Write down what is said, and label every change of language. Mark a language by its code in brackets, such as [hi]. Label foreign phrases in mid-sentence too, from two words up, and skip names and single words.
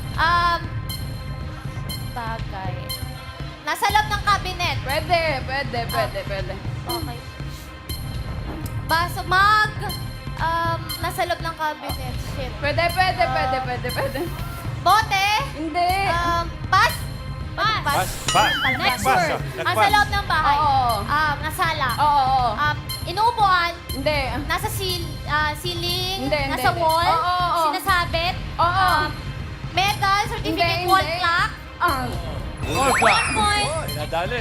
[tl] Bagay. Nasa loob ng cabinet. Pwede. Okay. Baso, mug. Nasa loob ng cabinet. Shit. Pwede. Bote? Hindi. Pass? Pass. Next Pass. word. Nasa loob ng bahay. Oo. Nasala. Oo. Inuupuan. Hindi. Nasa ceiling. Hindi, Nasa hindi. wall. Oo. Sinasabit. Oo. [en] Metal certificate [tl] Hindi, wall hindi. clock. [en] Wall clock. [tl] Point. Nadali.